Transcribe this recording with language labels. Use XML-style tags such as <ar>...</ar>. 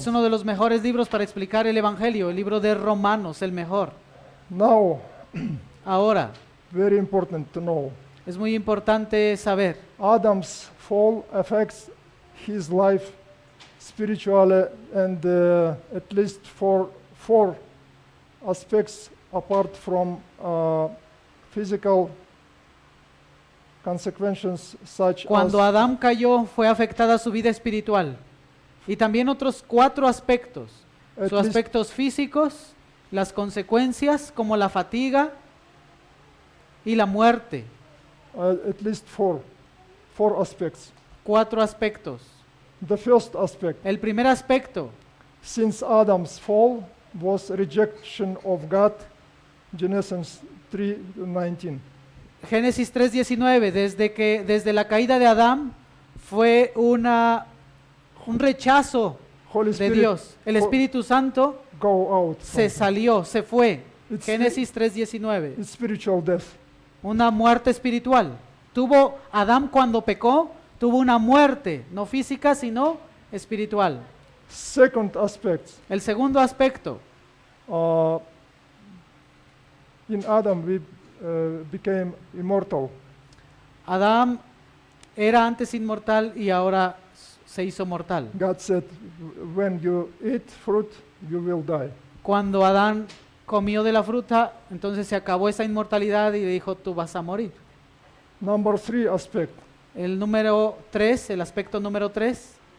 <es>Es uno de los mejores libros para explicar el Evangelio, el libro de Romanos, el mejor.</es> <en>Now,</en> <es>Ahora,</es> <en>very important to know,</en> <es>es muy importante saber,</es> <en>Adam's fall affects his life spiritually, and at least for 4 aspects apart from physical consequences such</en> <es>cuando</es> <en>as</en> <es>Adán cayó fue afectada su vida espiritual y también otros 4 aspectos,</es> <en>At</en> <es>sus</es> <en>least-</en> <es>aspectos físicos, las consecuencias como la fatiga y la muerte.</es> <en>at least 4 aspects.</en> <es>4 aspectos.</es> <en>The first aspect,</en> <es>El primer aspecto,</es> <en>since Adam's fall was rejection of God, Genesis 3:19.</en> <es>Génesis 3:19, desde la caída de Adán fue un rechazo</es> <en>Holy</en> <es>de</es> <en>Spirit</en> <es>Dios. El Espíritu Santo</es> <en>go out.</en> <es>se salió, se fue.</es> <en>It's</en> <es>Génesis 3:19.</es> <en>It's spiritual death.</en> <es>Una muerte espiritual. Adán cuando pecó, tuvo una muerte, no física, sino espiritual.</es> <en>Second aspect,</en> <es>El segundo aspecto,</es> <en>in Adam we became immortal.</en> <es>Adán era antes inmortal y ahora se hizo mortal.</es> <en>God said, when you eat fruit, you will die.</en> <es>Cuando Adán comió de la fruta, entonces se acabó esa inmortalidad y le dijo, tú vas a morir.</es> <en>Number 3 aspect,</en> <es>El número 3, el aspecto número 3,</es>